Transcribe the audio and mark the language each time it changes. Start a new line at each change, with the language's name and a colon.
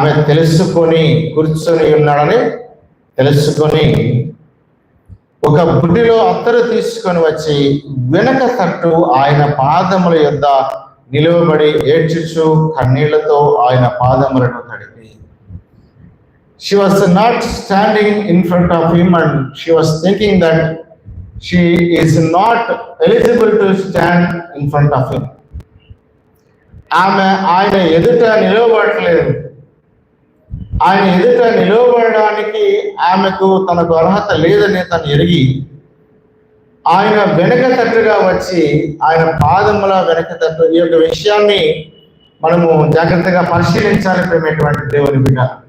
Telugu: తెలుసుకొని కూర్చొని ఉన్నాడని తెలుసుకొని ఒక బుడ్డిలో అత్తరు తీసుకొని వచ్చి వెనక తట్టు ఆయన పాదముల యొద్ద నిలువబడి ఏడ్చుచు కన్నీళ్లతో ఆయన పాదములను తడిపి.
English: She was not standing in front of him and she was thinking that she is not eligible to stand in front of him.
Telugu: ఆమె ఆయన ఎదుట నిలవబడలేదు. ఆయన ఎదుట నిలవబడడానికి ఆమెకు తనకు అర్హత లేదని తను ఎరిగి ఆయన వెనక తట్టుగా వచ్చి ఆయన పాదముల వెనక తట్టు. ఈ యొక్క విషయాన్ని మనము జాగ్రత్తగా పరిశీలించాలి ప్రేమటువంటి దేవుని బిడ్డ.